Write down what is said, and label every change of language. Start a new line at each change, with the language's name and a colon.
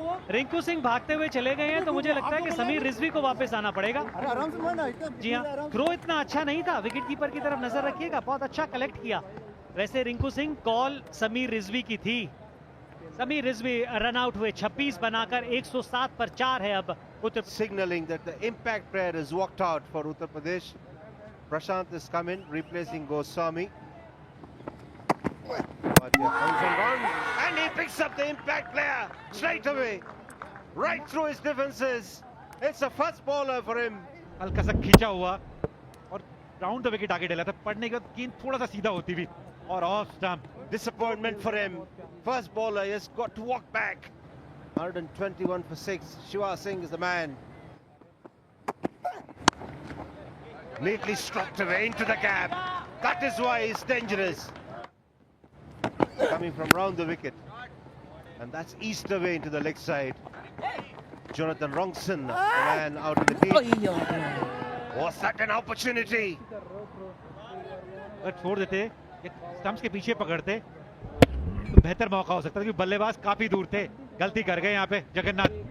Hindi: रिंकू सिंह भागते हुए चले गए हैं, तो मुझे लगता है कि समीर रिजवी को वापस आना पड़ेगा। जी हाँ, थ्रो इतना अच्छा नहीं था, विकेट कीपर की तरफ नजर रखिएगा, बहुत अच्छा कलेक्ट किया। वैसे रिंकू सिंह कॉल समीर रिजवी की थी। समीर रिजवी रन आउट हुए, 26 बनाकर 107 पर 4 है अब।
English: Signaling that the impact player has walked out for Uttar Pradesh. Prashant has come in, replacing Goswami. But here comes a run, and he picks up the impact player straight away, right through his defenses. It's a first bowler for him.
Hindi: हल्का सा खींचा हुआ और round the wicket आगे डाला था। पड़ने के बाद गेंद थोड़ा सा सीधा होती भी, और off stump.
English: Disappointment for him. First bowler has got to walk back. 121 for 6. Shiva Singh is the man. Neatly struck away into the gap. That is why he's dangerous. Coming from round the wicket. And that's east away into the leg side. Jonathan Rongson, the man out in the deep. Was that an opportunity?
Hindi: अगर छोड़ देते, stumps के पीछे पकड़ते तो बेहतर मौका हो सकता था, क्योंकि बल्लेबाज काफी दूर थे. गलती कर गए यहाँ पे जगन्नाथ.